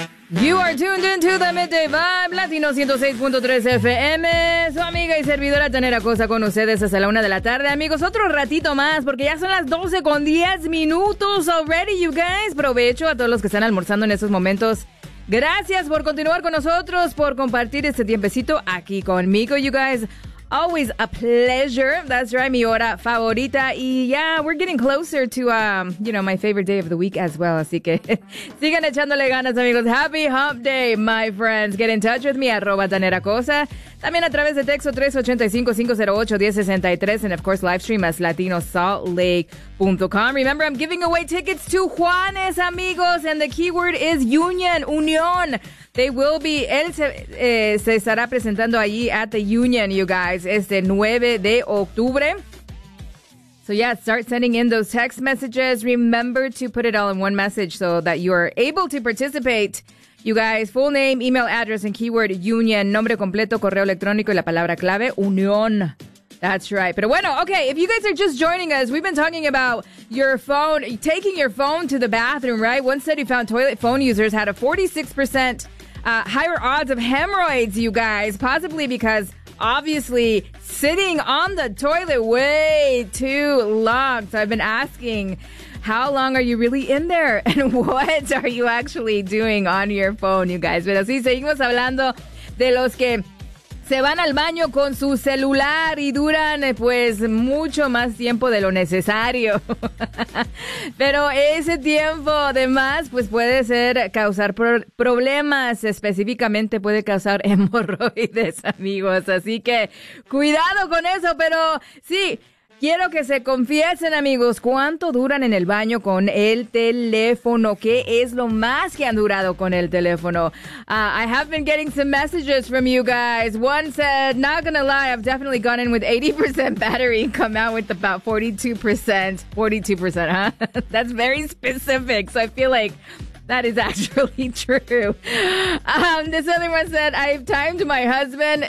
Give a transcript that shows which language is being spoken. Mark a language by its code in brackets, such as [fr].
[en] You are tuned into the Midday Vibe, Latino 106.3 FM. [es] Su amiga y servidora Tanera Cosa con ustedes hasta la una de la tarde. Amigos, otro ratito más porque ya son las 12 con 10 minutos [en] already, you guys. [es] Provecho a todos los que están almorzando en estos momentos. Gracias por continuar con nosotros, por compartir este tiempecito aquí conmigo, [en] you guys. Always a pleasure. That's right, [es] mi hora favorita. [en] Y yeah, we're getting closer to, you know, my favorite day of the week as well. [es] Así que sigan echándole ganas, amigos. [en] Happy hump day, my friends. Get in touch with me, @TaneraCosa. [es] También a través de texto [en] 385-508-1063. And of course, live stream as latinosaltlake.com. Remember, I'm giving away tickets to Juanes, [es] amigos. [en] And the keyword is union, unión. They will be, [es] él se estará presentando allí [en] at the Union, you guys, [es] este 9 de octubre. [en] So yeah, start sending in those text messages. Remember to put it all in one message so that you are able to participate. You guys, full name, email address, and keyword, Union. [es] Nombre completo, correo electrónico y la palabra clave, Unión. [en] That's right. [es] Pero bueno, [en] okay, if you guys are just joining us, we've been talking about your phone, taking your phone to the bathroom, right? One study found toilet phone users had a 46% higher odds of hemorrhoids, you guys, possibly because, obviously, sitting on the toilet way too long. So I've been asking, how long are you really in there? And what are you actually doing on your phone, you guys? [es] Pero sí, seguimos hablando de los que se van al baño con su celular y duran, pues, mucho más tiempo de lo necesario. Pero ese tiempo de más, pues, puede ser causar problemas. Específicamente puede causar hemorroides, amigos. Así que cuidado con eso. Pero sí, quiero que se confiesen, amigos. ¿Cuánto duran en el baño con el teléfono? ¿Qué es lo más que han durado con el teléfono? [en] I have been getting some messages from you guys. One said, not gonna lie, I've definitely gone in with 80% battery and come out with about 42%. 42%, huh? That's very specific, so I feel like that is actually true. This other one said, I've timed my husband.